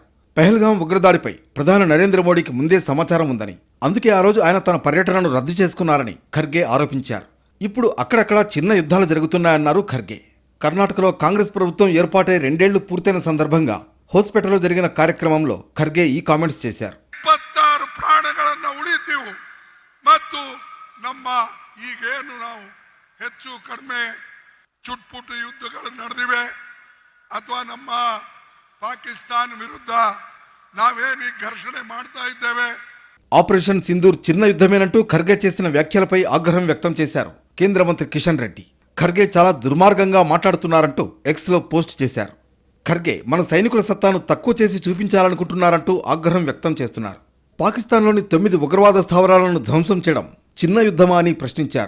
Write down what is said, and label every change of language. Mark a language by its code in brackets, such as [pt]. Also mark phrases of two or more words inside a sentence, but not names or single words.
[te] పెహల్గాం ఉగ్రదాడిపై ప్రధాని నరేంద్ర మోడీకి ముందే సమాచారం ఉందని, అందుకే ఆ రోజు ఆయన తన పర్యటనను రద్దు చేసుకున్నారని ఖర్గే ఆరోపించారు. ఇప్పుడు అక్కడక్కడా చిన్న యుద్ధాలు జరుగుతున్నాయన్నారు ఖర్గే. కర్ణాటకలో కాంగ్రెస్ ప్రభుత్వం ఏర్పాటై 2 ఏళ్లు పూర్తయిన సందర్భంగా హోస్పేటలో జరిగిన కార్యక్రమంలో ఖర్గే ఈ కామెంట్స్ చేశారు. [kn] 26 ಪ್ರಾಣಗಳನ್ನು ಉಳಿತೀವು ಮತ್ತು ನಮ್ಮ ಈಗೇನು ನಾವು ಹೆಚ್ಚು ಕಡಿಮೆ ಚುಟ್ಪುಟ್ಟು ಯುದ್ಧಗಳು ನಡೆದಿವೆ ಅಥವಾ ನಮ್ಮ ಪಾಕಿಸ್ತಾನ ವಿರುದ್ಧ ನಾವೇನು ಘರ್ಷಣೆ ಮಾಡ್ತಾ ಇದ್ದೇವೆ. [te] ఆపరేషన్ సింధూర్ చిన్న యుద్ధమేనంటూ ఖర్గే చేసిన వ్యాఖ్యలపై ఆగ్రహం వ్యక్తం చేశారు కేంద్ర మంత్రి కిషన్ రెడ్డి. ఖర్గే చాలా దుర్మార్గంగా మాట్లాడుతున్నారంటూ ఎక్స్లో పోస్ట్ చేశారు. ఖర్గే మన సైనికుల సత్తాను తక్కువ చేసి చూపించాలనుకుంటున్నారంటూ ఆగ్రహం వ్యక్తం చేస్తున్నారు. పాకిస్తాన్లోని 9 ఉగ్రవాద స్థావరాలను ధ్వంసం చేయడం చిన్న యుద్ధమా అని ప్రశ్నించారు.